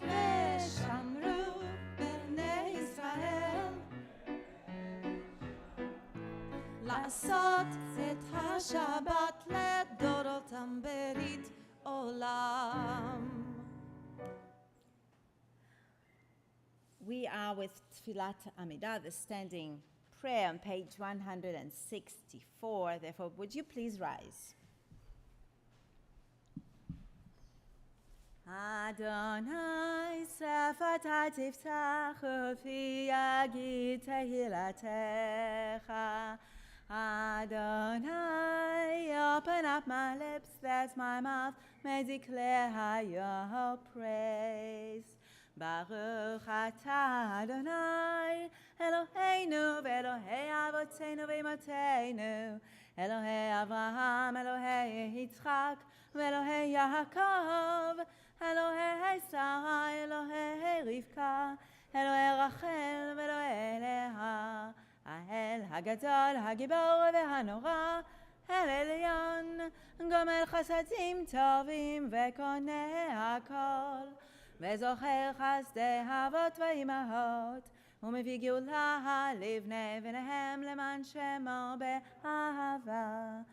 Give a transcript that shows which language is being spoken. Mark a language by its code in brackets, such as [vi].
[he] ושמרו בני ישראל לעשות את השבת לדורותם ברית עולם. [en] We are with Tfilat Amidah, the standing prayer on page 164. Therefore, would you please rise? [he] Adonai sefata tiftach ufi yagid tehilatecha. Adonai [en] open up my lips, that my mouth may declare your praise. [he] Baruch atah Adonai, Eloheinu ve'Elohei avotenu ve'imotenu, Elohei Avraham, Elohei Yitzchak, ve'Elohei Yaakov, Elohei Sarah, Elohei Rivka, Elohei Rachel, ve'Elohei Leah, האל הגדול, הגיבור והנורא, אל עליון, גומל חסדים טובים וקונה הכל, וזוכר חסדי אבות ואימהות, ומביא גאולה לבני בניהם למען שמו באהבה,